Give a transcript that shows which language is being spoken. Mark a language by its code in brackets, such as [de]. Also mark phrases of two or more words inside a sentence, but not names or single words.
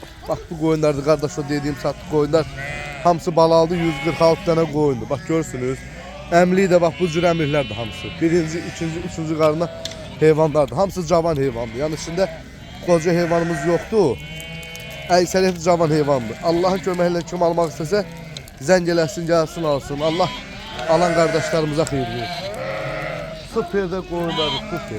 [tr] Bak bu koyunlardı kardeş, o dediğim sattık koyunlar. [az] Hamısı balalı [tr] 146 tane koyundu. [az] Bak görürsünüz. Əmli də bax bu cür əmrlərdir hamısı. Birinci, ikinci, üçüncü qarına heyvanlardır. Hamısı cavan heyvandır. Yəni içində qoca heyvanımız yoxdur. Əksəriyyəti cavan heyvandır. Allahın köməyi ilə kim almaq istəsə zəng eləsin, gəlsin, alsın. Allah alan qardaşlarımıza xeyir versin. Süper də qoyunları, süper.